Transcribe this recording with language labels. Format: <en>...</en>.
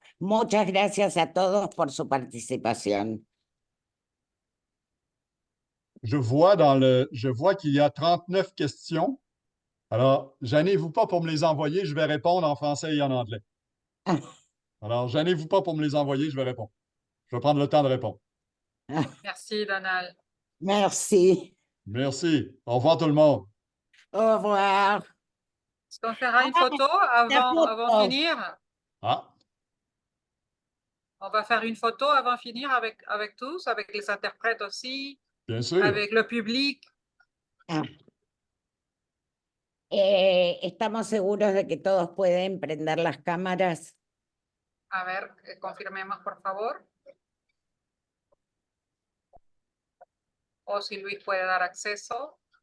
<es>Muchas gracias a todos por su participación.</es> <fr>Je vois qu'il y a 39 questions. Alors, gênez-vous pas pour me les envoyer. Je vais répondre en français et en anglais. Alors, gênez-vous pas pour me les envoyer. Je vais répondre. Je vais prendre le temps de répondre. Merci, Donald. Merci. Merci. Au revoir tout le monde. Au revoir. Est-ce qu'on fera une photo avant de finir? Ah, On va faire une photo avant de finir avec tous, avec les interprètes aussi, bien sûr. avec le public.</fr> <es>Estamos seguros de que todos pueden prender las cámaras. A ver, confirmemos, por favor. O si Luis puede dar acceso.</es>